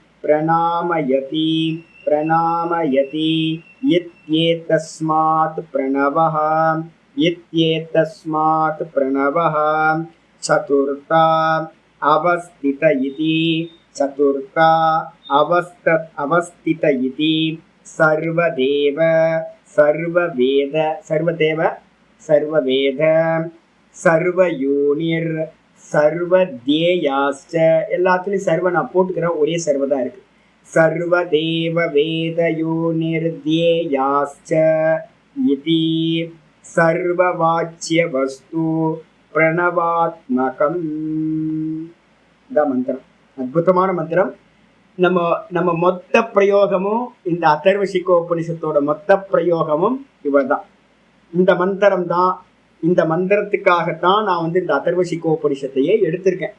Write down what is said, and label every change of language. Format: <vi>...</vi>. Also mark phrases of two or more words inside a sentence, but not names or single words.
<sa>प्रणमयति इत्येतस्मात् प्रणवः चतुर्था अवस्थित इति सर्ववेद सर्वयोनिर सर्वदेयाश्च</sa> <ta>எல்லாத்துலயும் சர்வ நான் போட்டுக்கிறேன், ஒரே சர்வ தான் இருக்கு.</ta> <sa>सर्वदेव वेदयोनिर्देयाश्च इति सर्ववाच्य वस्तु प्रणवात्मकम्.</sa> <ta>இந்த மந்திரம் அற்புதமான மந்திரம். நம்ம மொத்த பிரயோகமும் இந்த அதர்வ சிகோபனிஷத்தோட மொத்த பிரயோகமும் இவர்தான். இந்த மந்திரம் தான். இந்த மந்திரத்துக்காகத்தான் நான் இந்த அதர்வ சிகோபனிஷத்தையே எடுத்திருக்கேன்.</ta>